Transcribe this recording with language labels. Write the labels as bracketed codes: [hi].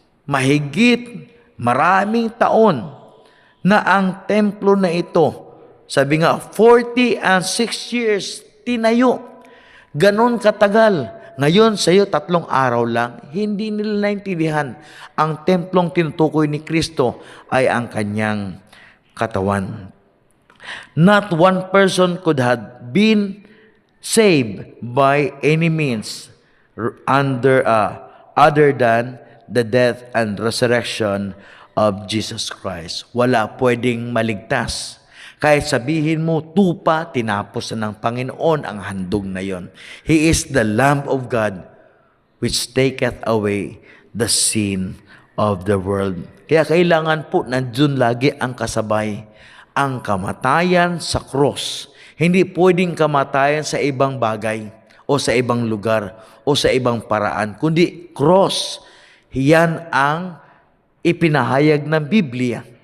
[tl] Mahigit maraming taon na ang templo na ito, sabi nga, [en] 40 and 6 years, [tl] tinayo. Ganon katagal. Ngayon, sa iyo, 3 araw lang, hindi nila naintindihan. Ang templong tinutukoy ni Kristo ay ang kanyang katawan. [en] Not one person could have been saved by any means other than the death and resurrection of Jesus Christ. [tl] Wala pwedeng maligtas. Kahit sabihin mo, tupa, tinapos na ng Panginoon ang handog na yon. [en] He is the Lamb of God which taketh away the sin of the world. [tl] Kaya kailangan po nandun lagi ang kasabay, ang kamatayan sa cross. Hindi pwedeng kamatayan sa ibang bagay o sa ibang lugar o sa ibang paraan, kundi cross. Yan ang ipinahayag ng Biblia.